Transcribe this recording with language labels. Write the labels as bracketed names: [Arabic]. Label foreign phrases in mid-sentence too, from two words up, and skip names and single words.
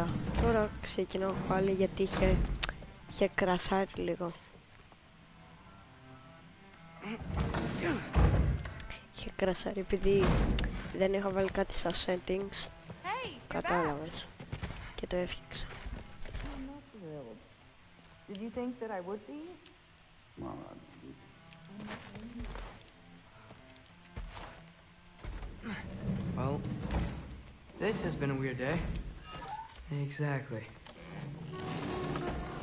[Greek] Τώρα ξεκινάω πάλι γιατί είχε κρασάρει λίγο. Είχε κρασάρει επειδή δεν είχα βάλει κάτι στα settings. Κατάλαβες. Και το έφτιαξα. [English] Did you think that I would be? Well, this has been a weird day. Exactly. Huh.